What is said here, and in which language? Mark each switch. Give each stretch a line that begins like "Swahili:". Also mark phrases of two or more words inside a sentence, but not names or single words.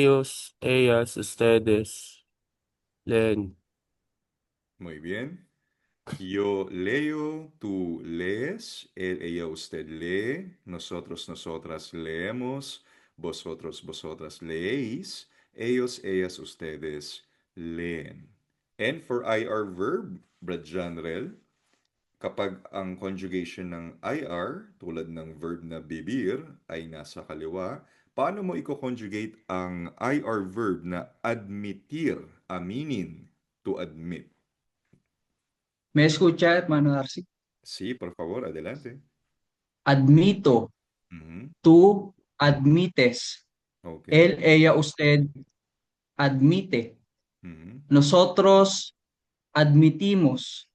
Spanish: ellos, ellas, ustedes leen. Muy bien. Yo leo, tú lees, él, ella, usted lee, nosotros, nosotras leemos, vosotros, vosotras leéis, ellos, ellas, ustedes leen.
English: And for IR verb,
Filipino: Brad Janrel, kapag ang conjugation ng IR, tulad ng verb na bibir, ay nasa kaliwa, paano mo i-conjugate ang
English: IR verb
Filipino: na admitir, aminin,
English: to admit?
Spanish: ¿Me escucha, hermano Darcy? Sí, por favor, adelante. Admito, Ujú. tú admites,
English: Ok.
Spanish: él, ella, usted admite, Ujú. nosotros admitimos,